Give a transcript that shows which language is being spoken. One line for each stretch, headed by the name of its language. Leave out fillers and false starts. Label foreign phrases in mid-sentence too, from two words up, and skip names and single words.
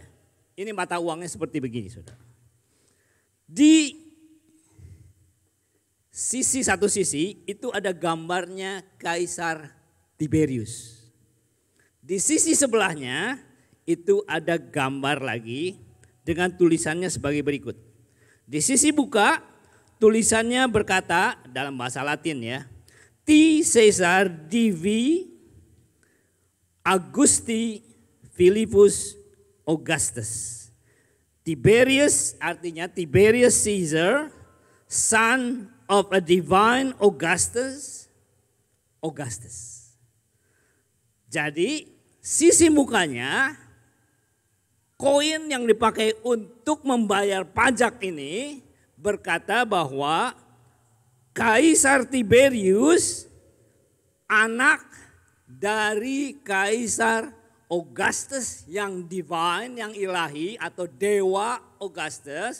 Indonesian: Ini mata uangnya seperti begini, saudara. Di satu sisi itu ada gambarnya Kaisar Tiberius. Di sisi sebelahnya itu ada gambar lagi dengan tulisannya sebagai berikut. Di sisi buka tulisannya berkata dalam bahasa Latin ya,
Latin: T. Caesar Divi Augusti Philippus Augustus.
Indonesian: Tiberius artinya Tiberius Caesar,
English: son of a divine Augustus.
Indonesian: Jadi sisi mukanya koin yang dipakai untuk membayar pajak ini berkata bahwa Kaisar Tiberius anak dari Kaisar Augustus yang divine, yang ilahi atau dewa Augustus.